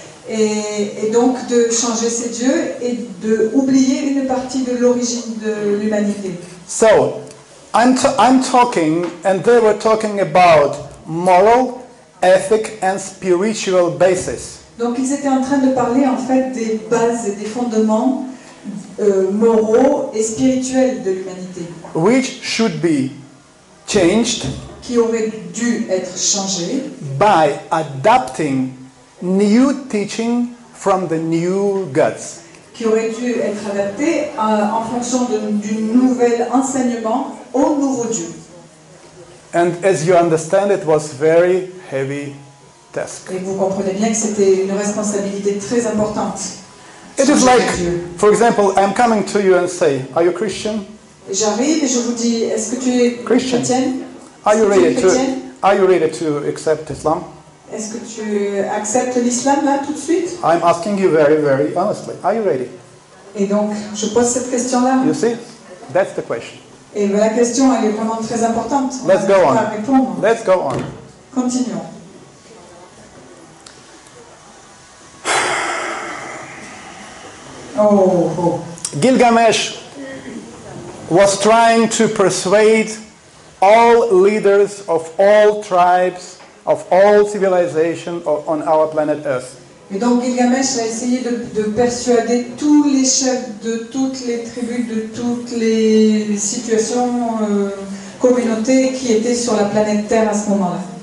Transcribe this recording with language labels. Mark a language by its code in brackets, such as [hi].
[fr] Et donc de changer ces dieux et de oublier une partie de l'origine de l'humanité. [en] So, I'm talking, and they were talking about moral, ethic, and spiritual basis. [fr] Donc ils étaient en train de parler en fait des bases et des fondements moraux et spirituels de l'humanité. [en] Which should be changed [fr] Qui auraient dû être changés [en] by adapting new teaching from the new gods. [fr] Qui auraient dû être adaptés en fonction du nouvel enseignement au nouveau Dieu. [en] And as you understand, it was very heavy task. [fr] Et vous comprenez bien que c'était une responsabilité très importante. [en] It is like, for example, I'm coming to you and say, are you Christian? [fr] J'arrive et je vous dis, est-ce que tu es [en] Christian. [fr] chrétienne? [en] Are you [fr] Est-ce que tu es [en] ready [fr] chrétienne? [en] are you ready to accept Islam? [fr] Est-ce que tu acceptes l'islam là tout de suite? [en] I'm asking you very, very honestly. Are you ready? [fr] Et donc, je pose cette question-là. [en] You see? That's the question. [fr] Et la question, elle est vraiment très importante. [en] Let's go [fr] On [en] on. [fr] va répondre. [en] Let's go on. [fr] Continuons. Oh. [en] Gilgamesh was trying to persuade all leaders of all tribes, of all civilization on our planet Earth. [fr] Et donc Gilgamesh a essayé de persuader tous les chefs de toutes les tribus, de toutes les situations, communautés qui étaient sur la planète Terre à ce moment-là.